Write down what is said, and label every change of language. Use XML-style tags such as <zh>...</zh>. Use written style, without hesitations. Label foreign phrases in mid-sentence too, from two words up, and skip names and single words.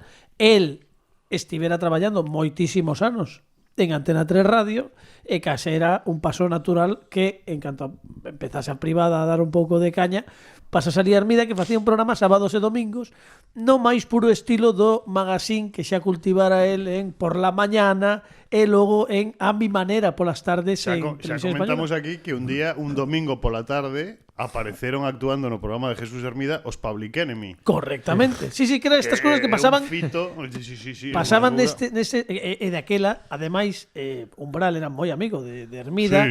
<gl>El estivera traballando moitísimos anos en Antena 3 Radio e case era un paso natural que, en canto empezase a privada a dar un pouco de caña, pasa a salir Hermida, que facía un programa sábados e domingos no máis puro estilo do magazine que xa cultivara el en Por la Mañana e logo en A Mi Manera polas tardes Xa, en xa Televisión comentamos Española. aquí que un día, un domingo pola tarde, apareceron actuando no programa de Jesús Hermida os Public Enemy. Correctamente. Sí, que eran estas cosas que pasaban. Un fito, sí, pasaban unha neste e daquela, ademais, Umbral era moi amigo de Hermida,</gl>